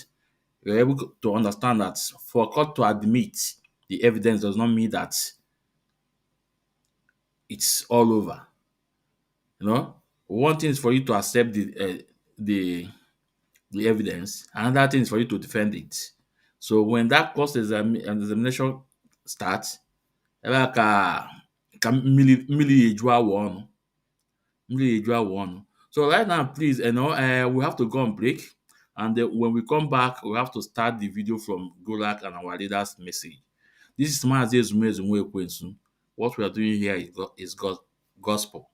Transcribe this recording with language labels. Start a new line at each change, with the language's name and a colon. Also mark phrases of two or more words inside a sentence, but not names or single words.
English: You're able to understand that for a court to admit the evidence does not mean that it's all over. One thing is for you to accept the evidence, another thing is for you to defend it. So when that court examination starts,
Igbo: ebe ka mmiri eju awọ ọnụ.
English: So right now, please, we have to go on break, and when we come back, we have to start the video from Golak and our leader's message. This is Mazi Ezumezu Ekwensu. What we are doing here is gospel.